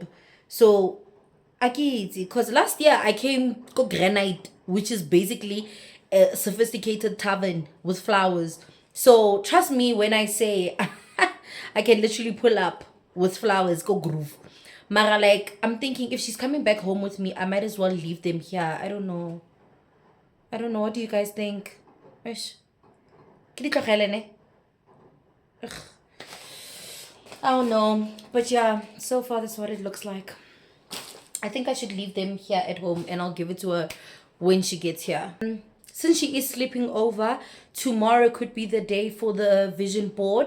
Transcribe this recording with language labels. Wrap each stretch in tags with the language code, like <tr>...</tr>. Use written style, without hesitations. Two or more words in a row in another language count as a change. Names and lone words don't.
<en>So I get it, because last year I came to Granite, which is basically a sophisticated tavern with flowers. So trust me when I say I can literally pull up with flowers, go groove. Mara, like, I'm thinking if she's coming back home with me, I might as well leave them here. I don't know. What do you guys think? Ish.</en> <tn>Ke ditlogele ne?</tn> <en>Ugh. I don't know. But yeah, so far that's what it looks like. I think I should leave them here at home and I'll give it to her when she gets here. Since she is sleeping over, tomorrow could be the day for the vision board.</en>